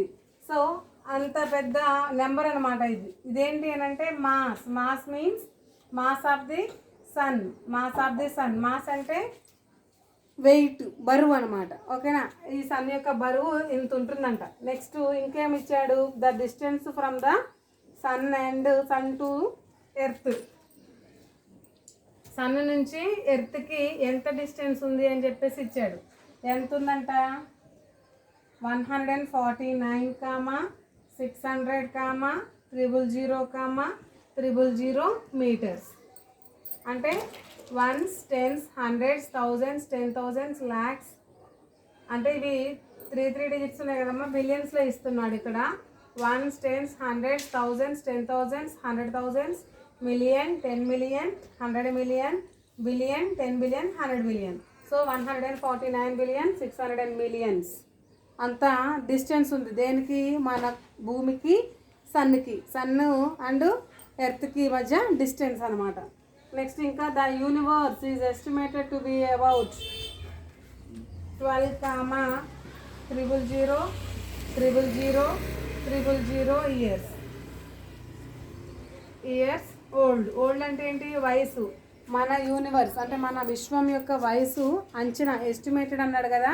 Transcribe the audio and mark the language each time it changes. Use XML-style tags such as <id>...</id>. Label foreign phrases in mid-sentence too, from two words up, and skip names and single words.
<te>సో అంత పెద్ద నెంబర్ అనమాట ఇది. ఇదేంటి అని అంటే మాస్.</te> <en>mass means mass of the sun. mass of the sun.</en> <te>మాస్ అంటే వెయిట్, బరువు అనమాట. ఓకేనా? ఈ సన్ యొక్క బరువు ఇంత ఉంటుందంట. నెక్స్ట్ ఇంకేమి ఇచ్చాడు?</te> <en>the distance from the sun and sun to earth.</en> <te>సన్ నుంచి ఎర్త్కి ఎంత డిస్టెన్స్ ఉంది అని చెప్పేసి ఇచ్చాడు. ఎంత ఉందంట? 149, 600, 000, మీటర్స్. అంటే 1s, 10s, 100s, 1000s, 10,000s, lakhs. అంటే ఇవి 3 digits ఉన్నాయి కదమ్మా, బిలియన్స్లో ఇస్తున్నాడు ఇక్కడ. 1s, 10s, 100s, 1000s, 10,000s, 100,000s, million, 10 million, 100 million, billion, 10 billion, 100 billion. సో 149 billion, 600 millions అంత డిస్టెన్స్ ఉంది. దేనికి? మన భూమికి సన్కి,</te> <en>sun and earthకి</en> <te>మధ్య డిస్టెన్స్ అనమాట.</te> <en>next ఇంకా the universe is estimated to be about 12,000,000,000 years old. old</en> <te>అంటే ఏంటి? వయసు. మన యూనివర్స్ అంటే మన విశ్వం యొక్క వయసు అంచనా, ఎస్టిమేటెడ్ అన్నాడు కదా.</te>